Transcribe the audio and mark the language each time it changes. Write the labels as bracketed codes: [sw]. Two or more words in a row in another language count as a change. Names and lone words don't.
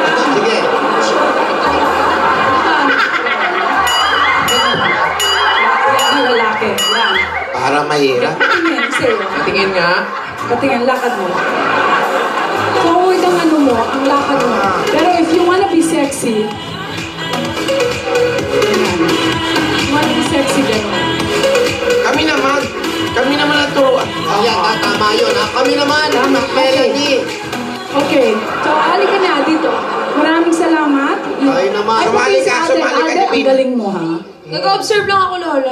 [tl] Sige. shoulder, yan ang lalaki. Yan. Para mahirap. Patingin, sa'yo. Tingin nga. Patingin, lakad mo. Forward ang ano mo, ang lakad mo. [en] Pero if you wanna be sexy, yan. If you wanna be sexy, [tl] gano'n. Kami naman ang turuan. Ayan, tama yun. Kami naman, Tama, Melanie. Okay, so halika na dito. Maraming salamat. Tayo naman. Ay, Sumali ka, Ate, sumali ka, Ate, David. ang galing mo, ha? Nag-observe lang ako, Lola.